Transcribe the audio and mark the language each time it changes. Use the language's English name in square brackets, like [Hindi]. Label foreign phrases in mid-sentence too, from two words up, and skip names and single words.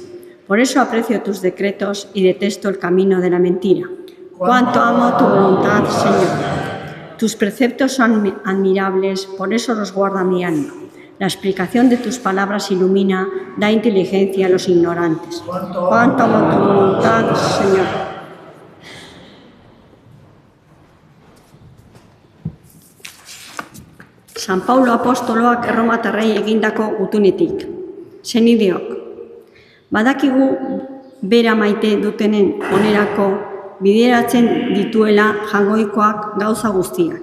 [Spanish] Por eso aprecio tus decretos y detesto el camino de la mentira. Cuánto amo tu voluntad, Señor. Tus preceptos son admirables, por eso los guarda mi alma. La explicación de tus palabras ilumina, da inteligencia a los ignorantes. Cuánto amo tu voluntad, Señor. [Basque] San Paulo apostoloak Erromatarrei egindako gutunetik. Senideok. Badakigu bera maite dutenen onerako bideratzen dituela jagoikoak gauza guztiak.